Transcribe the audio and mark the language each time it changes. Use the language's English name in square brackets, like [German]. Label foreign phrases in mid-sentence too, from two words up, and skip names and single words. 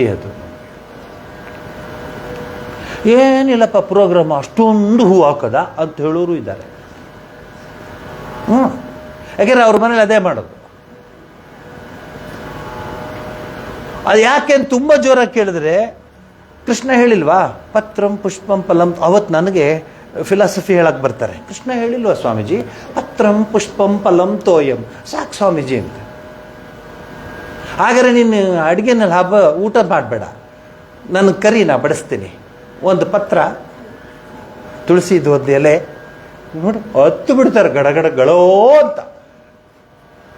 [Kannada] ಅದು ಏನಿಲ್ಲಪ್ಪ ಪ್ರೋಗ್ರಾಮ್ ಅಷ್ಟೊಂದು ಹೂ ಹಾಕೋದ ಅಂತ ಹೇಳೋರು ಇದ್ದಾರೆ. ಯಾಕೆಂದ್ರೆ ಅವ್ರ ಮನೇಲಿ ಅದೇ ಮಾಡೋದು. ಅದು ಯಾಕೆ ಅಂತ ತುಂಬ ಜೋರಾಗಿ ಕೇಳಿದ್ರೆ, ಕೃಷ್ಣ ಹೇಳಿಲ್ವಾ [Sanskrit] ಪತ್ರಂ ಪುಷ್ಪಂ ಫಲಂ? [Kannada] ಅವತ್ತು ನನಗೆ ಫಿಲಾಸಫಿ ಹೇಳಕ್ಕೆ ಬರ್ತಾರೆ. ಕೃಷ್ಣ ಹೇಳಿಲ್ವಾ ಸ್ವಾಮೀಜಿ [Sanskrit] ಪತ್ರಂ ಪುಷ್ಪಂ ಫಲಂ ತೋಯಂ? [Kannada] ಸಾಕು ಸ್ವಾಮೀಜಿ ಅಂತ. ಹಾಗಾದ್ರೆ ನೀನು ಅಡುಗೆನಲ್ಲಿ ಊಟ ಮಾಡಬೇಡ, ನನ್ನ ಕರಿ ನಾ ಬಡಿಸ್ತೀನಿ. ಒಂದು ಪತ್ರ, ತುಳಸಿದು ಒಂದು ಎಲೆ ನೋಡಿ, ಹತ್ತು ಬಿಡ್ತಾರೆ ಗಡಗಡ ಗಳೋ ಅಂತ.